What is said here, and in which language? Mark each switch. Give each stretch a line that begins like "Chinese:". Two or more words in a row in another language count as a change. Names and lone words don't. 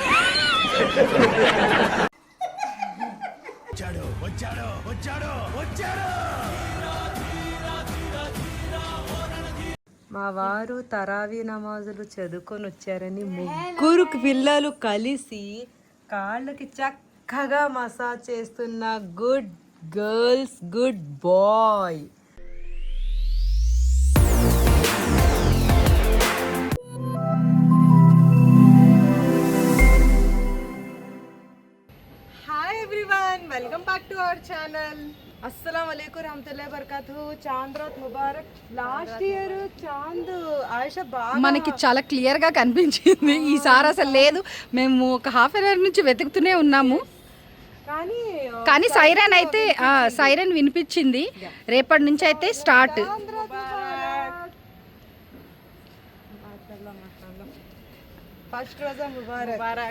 Telugu: మా వారు తరావీ నమాజులు చదువుకొని వచ్చారని ముగ్గురు పిల్లలు కలిసి కాళ్ళకి చక్కగా మసాజ్ చేస్తున్న
English: good girls, good boy. Hi everyone, welcome back to our channel.
Arabic: السلام عليكم ورحمة الله وبركاته.
Urdu: چاند رات مبارک.
English: last year
Telugu: చాంద్ ఆయిషా బాగా మనకి చాలా క్లియర్ గా కనిపించింది. ఈసారి అసలు లేదు. మేము ఒక
English: half an hour
Telugu: నుంచి వెతుకుతూనే ఉన్నాము. కానీ సైరన్ అయితే సైరన్ వినిపించింది. రేపటి నుంచి అయితే స్టార్ట్.
Urdu: فرسٹ روزہ مبارک.